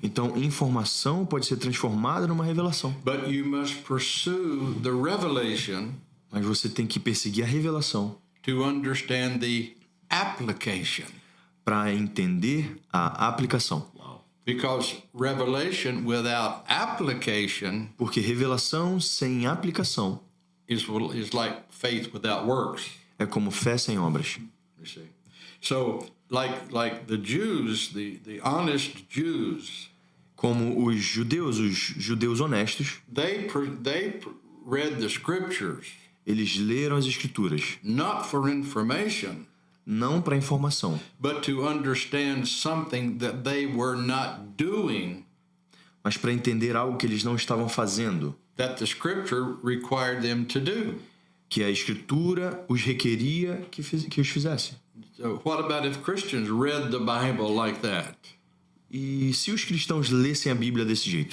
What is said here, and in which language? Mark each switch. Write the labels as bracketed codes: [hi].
[pt] Então, informação pode ser transformada numa revelação. [en] But you must pursue the revelation [pt] Mas você tem que perseguir a revelação [en] to understand the application. [pt] para entender a aplicação. [en] Because revelation without application [pt] Porque revelação sem aplicação [en] is like faith without works. [pt] é como fé sem obras. [en] You see. So like the Jews, the honest Jews, [pt] Como os judeus honestos, [en] they read the scriptures [pt] eles leram as escrituras, [en] not for information, [pt] não para informação, [en] but to understand something that they were not doing, [pt] mas para entender algo que eles não estavam fazendo, [en] that the scripture required them to do. [pt] que a escritura os requeria que os fizesse. [en] So what about if Christians read the Bible like that? [pt] E se os cristãos lessem a Bíblia desse jeito?